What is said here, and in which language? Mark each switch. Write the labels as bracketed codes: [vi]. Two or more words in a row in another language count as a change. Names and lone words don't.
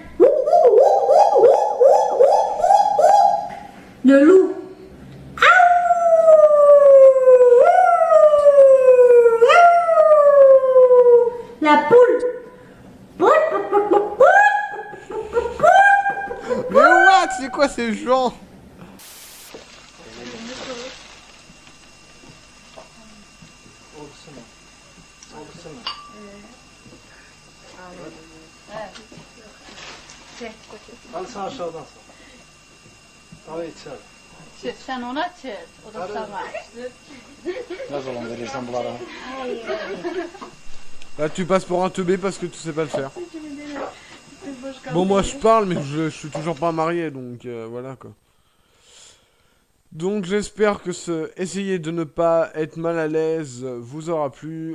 [fr] Le loup. La poule. Mais what? C'est quoi ces gens? [tr] Alsana aşağıdan sal. Abi içeri. Sen ona çek. O da sana. Ne zaman verirsen bunlara. [fr] Là tu passes pour un teubé parce que tu sais pas le faire. Bon moi je parle mais je suis toujours pas marié donc voilà quoi. Donc j'espère que essayer de ne pas être mal à l'aise vous aura plu.